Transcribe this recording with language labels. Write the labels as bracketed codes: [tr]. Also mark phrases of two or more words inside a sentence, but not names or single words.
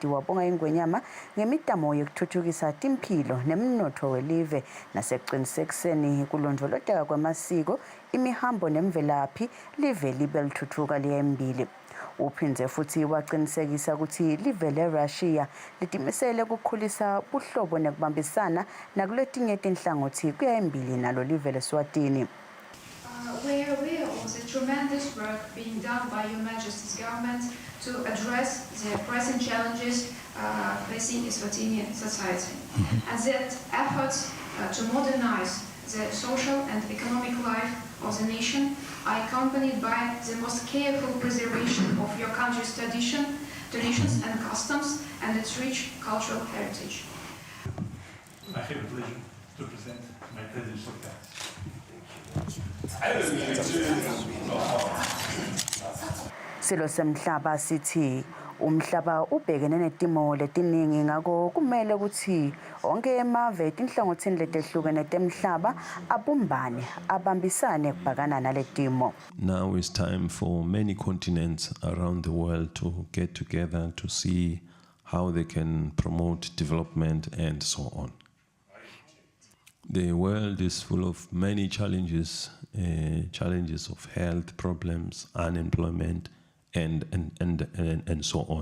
[ss] Wabonga iNgwenyama ngemitamo yokuthuthukisa impilo nemnotho welive nasekuqinisekiseni kulondolozeka kwamasiko, imihambo nemvelaphi live libe lithuthuka liyembili. Uphindze futhi waqinisekisa ukuthi live leRussia litimisele ukukhulisa buhlobo nekubambisana nakuletinye tinhlangothi kuya embili nalo live leSwatini. [en] We are aware of the tremendous work being done by Your Majesty's government to address the present challenges facing Eswatini society, and that efforts to modernize the social and economic life of the nation are accompanied by the most careful preservation of your country's traditions and customs and its rich cultural heritage. I have the pleasure to present my credentials of thanks. [ss] Silo semhlaba sithi umhlaba ubhekene netimo letiningi ngako kumele ukuthi onke emave tinhlangothini letehlukene temhlaba abumbane abambisane kubhekana naletimo. [en] Now is time for many continents around the world to get together to see how they can promote development and so on. The world is full of many challenges, challenges of health problems, unemployment, and so on.